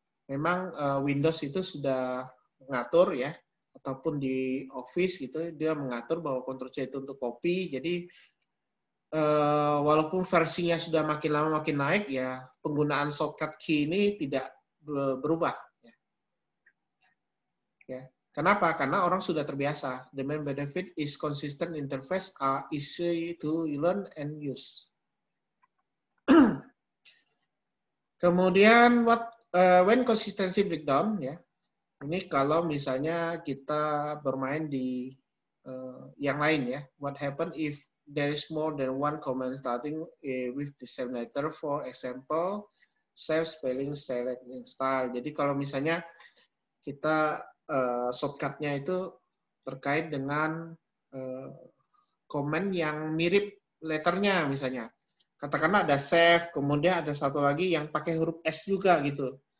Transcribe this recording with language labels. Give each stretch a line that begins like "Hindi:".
Indonesian: Memang Windows itu sudah mengatur ya, ataupun di Office gitu, dia mengatur bahwa Ctrl C itu untuk copy, jadi walaupun versinya sudah makin lama makin naik, ya penggunaan shortcut key ini tidak berubah. Ya. Kenapa? Karena orang sudah terbiasa.
English: The main benefit is consistent interface are easy to learn and use. Kemudian when consistency breakdown ya.
Indonesian: Ini kalau misalnya kita bermain di yang lain ya.
English: What happen if there is more than one command starting with the same letter? For example, save, spelling, select, install.
Indonesian: Jadi kalau misalnya kita shortcut-nya itu terkait dengan command yang mirip letternya misalnya. Katakanlah ada save, kemudian ada satu lagi yang pakai huruf S juga gitu.